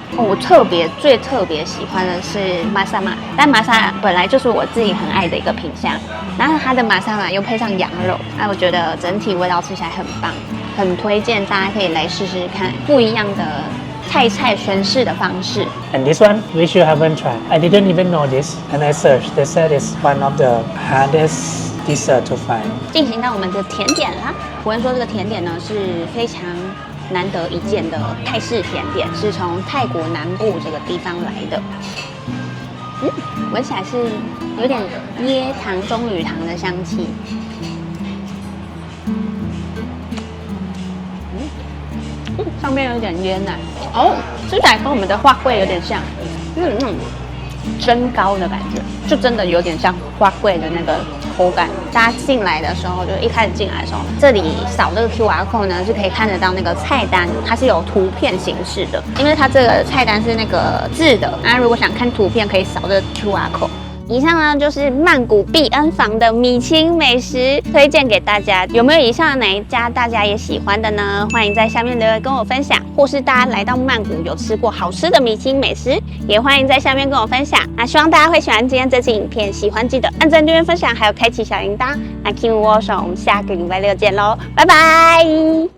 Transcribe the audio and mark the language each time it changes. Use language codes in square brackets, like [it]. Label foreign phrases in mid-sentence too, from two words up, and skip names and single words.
[zh] 我最特別喜歡的是瑪莎瑪，但瑪莎本來就是我自己很愛的一個品項，然後它的瑪莎瑪又配上羊肉，我覺得整體味道吃起來很棒，很推薦大家可以來試試看不一樣的泰菜宣示的方式。 [en] And this one, which you haven't tried. I didn't even know this, and I searched. They said it's one of the hardest dessert to find. [zh] 进行到我们的甜点啦。我跟说这個甜點呢是非常難得一見的泰式甜點，是從泰國南部這個地方來的。聞起來是有點椰糖、棕櫚糖的香氣。上面有一點椰奶哦，吃起來跟我們的花桂有點像，蒸糕的感覺，就真的有點像花桂的那個口感。大家進來的時候，就一開始進來的時候，這裡掃這個 [en] QR code [zh] 呢，是可以看得到那個菜單，它是有圖片形式的，因為它這個菜單是那個字的。大家如果想看圖片，可以掃這個 [en] QR code。 [zh] 以上呢就是曼谷碧恩坊的米青美食推薦給大家，有沒有以上的哪一家大家也喜歡的呢？歡迎在下面留言跟我分享，或是大家來到曼谷有吃過好吃的米青美食，也歡迎在下面跟我分享。那希望大家會喜歡今天這期影片，喜歡記得按讚、訂閱、分享，還有開啟小鈴鐺。那 Kim 窩手，我們下個禮拜六見嘍，拜拜。